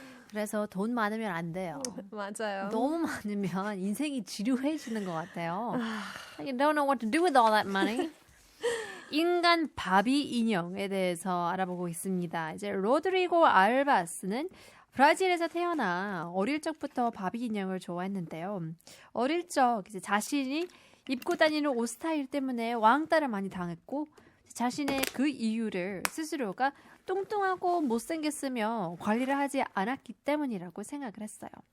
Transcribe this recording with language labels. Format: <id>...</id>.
<ko>그래서 돈 많으면 안 돼요. 맞아요. 너무 많으면 인생이 지루해지는 것 같아요.</ko> <en>You don't know what to do with all that money.</en> <ko>인간 바비 인형에 대해서 알아보고 있습니다. 이제 로드리고 알바스는 브라질에서 태어나 어릴 적부터 바비 인형을 좋아했는데요. 어릴 적 이제 자신이 입고 다니는 옷 스타일 때문에 왕따를 많이 당했고 자신의 그 이유를 스스로가 뚱뚱하고 못생겼으며 관리를 하지 않았기 때문이라고 생각을 했어요.</ko>